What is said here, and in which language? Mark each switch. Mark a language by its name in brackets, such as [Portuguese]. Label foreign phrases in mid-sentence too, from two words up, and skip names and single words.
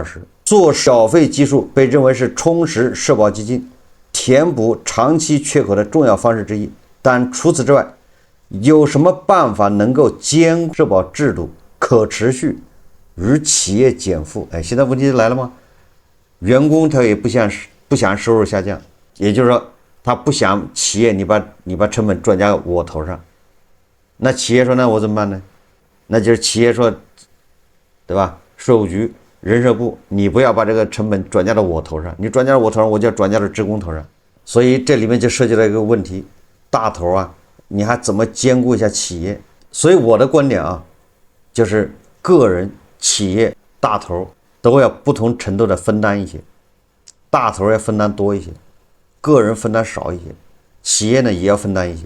[Chinese] 做繳費基數被認為是充實社保基金、填補長期缺口的重要方式之一。但除此之外，有什麼辦法能夠兼顧社保制度可持續與企業減負？現在問題就來了嗎？員工他也不想收入下降，也就是說他不想企業你把成本转嫁我頭上。那企業說那我怎么辦呢？那就是企業说，对吧？税務局、人社部，你不要把这個成本轉嫁到我頭上，你轉嫁到我頭上，我就要轉嫁到職工頭上。所以這裡面就涉及到一個問題，大頭啊，你還怎麼兼顧一下企業？所以我的觀點啊，就是個人、企業、大頭都要不同程度的分擔一些，大頭要分擔多一些，個人分擔少一些，企業呢也要分擔一些。